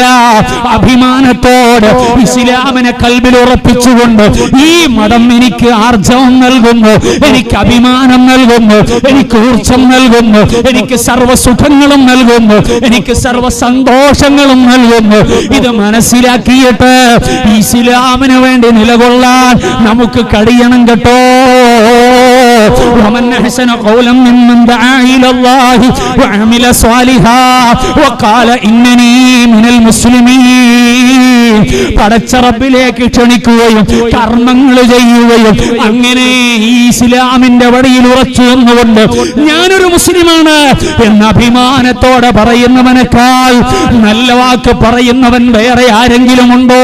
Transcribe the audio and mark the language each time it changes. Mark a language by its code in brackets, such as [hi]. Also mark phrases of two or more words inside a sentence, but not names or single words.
[ml] അഭിമാനത്തോടെ ഇസ്ലാമിനെ കൽബിൽ ഉറപ്പിച്ചുകൊണ്ട് ഈ മതം എനിക്ക് ആർജവം നൽകുന്നു, എനിക്ക് അഭിമാനം നൽകുന്നു, എനിക്ക് ഊർജം നൽകുന്നു, എനിക്ക് സർവ്വസുഖങ്ങളും നൽകുന്നു, എനിക്ക് സർവ്വ സന്തോഷങ്ങളും നൽകുന്നു. ഇത് മനസ്സിലാക്കിയിട്ട് ഇസ്ലാമിന് വേണ്ടി നിലകൊള്ളാൻ നമുക്ക് കഴിയണം കേട്ടോ. [ar] ومن أحسن قولا ممن دعا إلى الله وعمل صالحا وقال إنني من المسلمين. [ml] പടച്ച റബ്ബിലേക്ക് ക്ഷണിക്കുകയും കർമ്മങ്ങൾ ചെയ്യുകയും അങ്ങനെ ഈ ഇസ്ലാമിന്റെ വഴിയിൽ ഉറച്ചു നിന്നുകൊണ്ട് ഞാനൊരു മുസ്ലിമാണ് എന്ന അഭിമാനത്തോടെ പറയുന്നവനേക്കാൾ നല്ല വാക്ക് പറയുന്നവൻ വേറെ ആരെങ്കിലും ഉണ്ടോ?